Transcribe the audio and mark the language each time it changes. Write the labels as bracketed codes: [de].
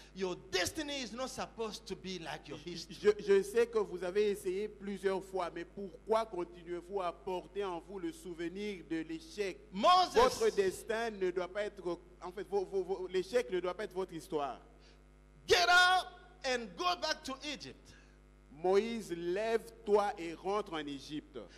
[en] Your destiny is not supposed to be like your history. [fr] Je sais que vous avez essayé plusieurs fois, mais pourquoi continuez-vous à porter en vous le souvenir de l'échec? Votre [en] Moses, [fr] destin ne doit pas être, en fait, l'échec ne doit pas être votre histoire. [en] get up and go back to Egypt. [fr] Moïse, lève-toi et rentre en Égypte.